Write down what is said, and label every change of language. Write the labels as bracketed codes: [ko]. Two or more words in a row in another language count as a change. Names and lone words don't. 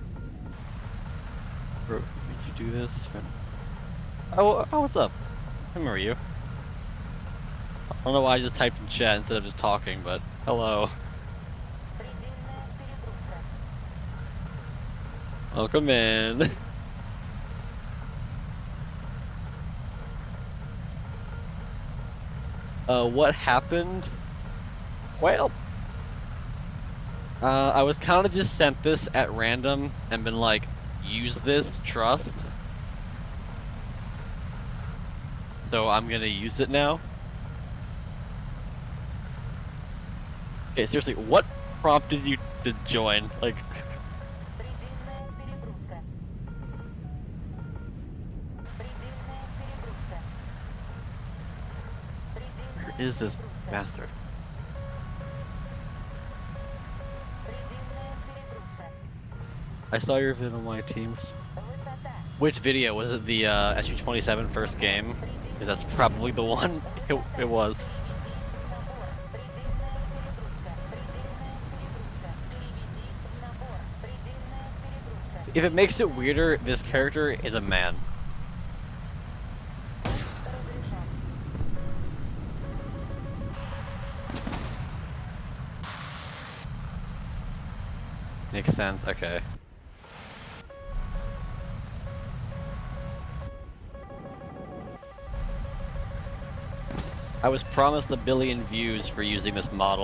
[en] Bro, did you do this? Oh, what's up? I remember you. I don't know why I just typed in chat instead of just talking, but hello. [ru] Предельная перегрузка. [en] Welcome in. What happened? Well, I was kind of just sent this at random and been like, use this, trust. So I'm gonna use it now. Okay, seriously, what prompted you to join? Like, [ru] Предельная перегрузка. Предельная перегрузка. [en] where [ru] Предельная [en] is this [ru] перегрузка. [en] bastard? [ru] Предельная перегрузка. [en] I saw your vid on my teams. [ru] Высота. [en] Which video? Was it the SU-27 first game? Because that's probably the one it was. [ru] Переведи в набор. Предельная перегрузка. Предельная перегрузка. Переведи в набор. Предельная перегрузка. [en] If it makes it weirder, this character is a man. [ru] Разрешен. [en] Makes sense, okay. I was promised 1 billion views for using this model.